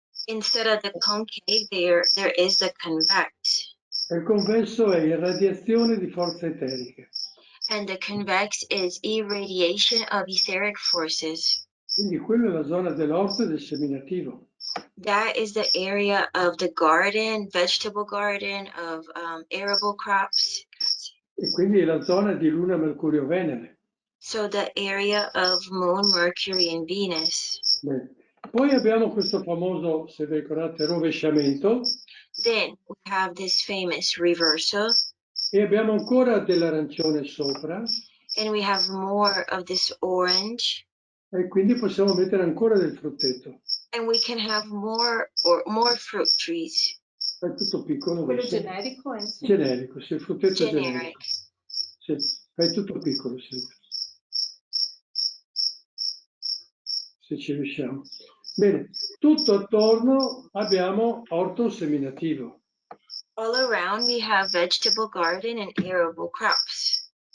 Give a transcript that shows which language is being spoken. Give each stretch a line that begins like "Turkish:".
English: instead of the concave, there is the convex.
Italian: E il convesso è irradiazione di forze eteriche.
English: And the convex is irradiation of etheric forces.
Italian: Quindi quella è la zona dell'orto e del seminativo.
English: That is the area of the garden, vegetable garden, of arable crops.
Italian: E quindi è la zona di Luna, Mercurio, Venere.
English: So the area of Moon, Mercury, and Venus.
Italian: Bene. Poi abbiamo questo famoso, se vi ricordate, rovesciamento.
English: Then we have this famous reversal.
Italian: E abbiamo ancora dell'arancione sopra.
English: And we have more of this orange.
Italian: E quindi possiamo mettere ancora del frutteto.
English: And we can have more fruit trees.
Italian: È tutto piccolo. Quello generico? Generico, sì, il frutteto
English: Generic.
Italian: generico. Sì, è tutto piccolo, sì. Se ci riusciamo. Bene, tutto attorno abbiamo orto seminativo.
English: All around we have vegetable garden and arable crops.